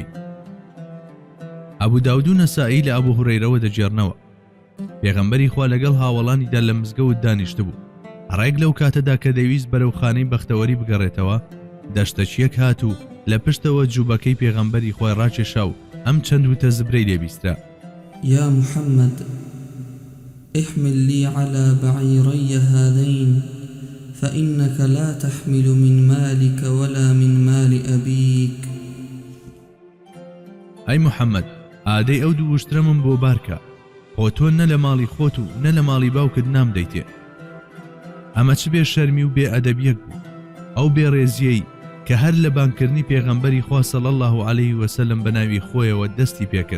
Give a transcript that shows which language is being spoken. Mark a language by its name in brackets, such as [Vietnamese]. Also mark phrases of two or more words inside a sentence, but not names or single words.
[Central Kurdish] ئەبوو داود و نەسائی لە ئەبوو هورەیرەوە دەجێڕنەوە پێغەمبەری خوا لەگەڵ هاوڵانیدا لە مزگەوت دانیشت بوو. ڕێک لەو کاتەدا کە دەویست بەرەو خانەی بەختەوەری بگەڕێتەوە، دەشتەچیەک هات و لە پشتەوە جووبەکەی پێغەمبەری خۆی ڕاکێشا و ئەم چەند وتە زبرەی لێبیسترا: [Arabic] يا محمد احمل لي على بعيري هذين فإنك لا تحمل من مالك ولا من مال أبيك. [Central Kurdish] ئەی محەممەد، ئادەی ئەو دوو وشترە من بۆ بارکە، خۆ تۆ نە لە ماڵی خۆت و نە لە ماڵی باوکت نام دەیتێ. ئەمە چ بێ شەرمی و بێ ئەدەبیەک بوو، ئەو بێڕێزیەی کە هەر لە بانکردنی پێغەمبەری خوا [Arabic] صلی الله عليه وسلم [Central Kurdish] بە ناوی خۆیەوە دەستی پێکرد.